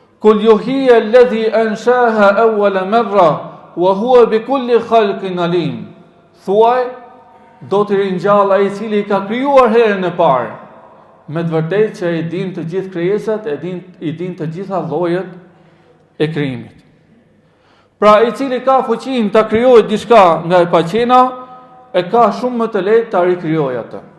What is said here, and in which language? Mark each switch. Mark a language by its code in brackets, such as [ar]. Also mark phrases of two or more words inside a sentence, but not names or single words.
[ar] قل يحييها الذي أنشأها أول مرة وهو بكل خلق عليم. [sq] Thuaj, do të ringjall ai i cili i ka krijuar herën e parë. Me të vërtetë që i din të gjithë krijesat, i din të gjitha llojet e krijimit. Pra i cili ka fuqinë ta krijojë diçka nga e paqena, e ka shumë më të lehtë ta rikrijojë atë.